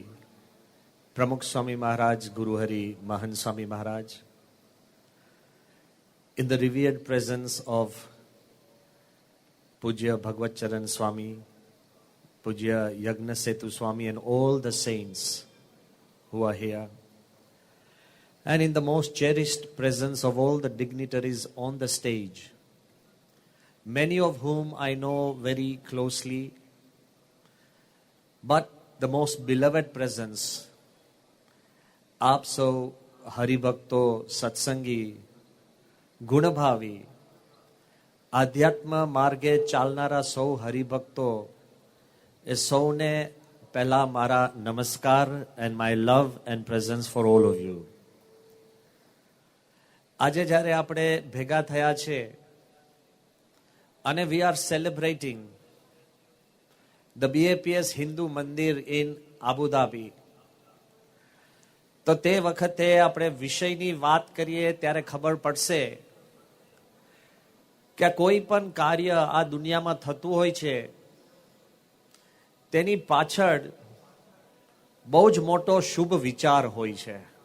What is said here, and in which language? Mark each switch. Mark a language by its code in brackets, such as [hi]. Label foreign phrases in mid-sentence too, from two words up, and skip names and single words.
[en] Pramukh Swami Maharaj, Guru Hari, Mahan Swami Maharaj, in the revered presence of Pujya Bhagwat Charan Swami, Pujya Yagna Setu Swami, and all the saints who are here, and in the most cherished presence of all the dignitaries on the stage, many of whom I know very closely, but the most beloved presence, [gu] આપ સૌ હરિભક્તો, સત્સંગી, ગુણભાવી, આધ્યાત્મ માર્ગે ચાલનારા સૌ હરિભક્તો, એ સૌને પહેલા મારા નમસ્કાર [en] and my love and presence for all of you. [gu] આજે જ્યારે આપણે ભેગા થયા છે અને [en] we are celebrating the BAPS Hindu Mandir in Abu Dhabi, [gu] તો તે વખતે આપણે વિષયની વાત કરીએ ત્યારે ખબર પડશે કે કોઈ પણ કાર્ય આ દુનિયામાં થતું હોય છે તેની પાછળ બહુ જ મોટો શુભ વિચાર હોય છે.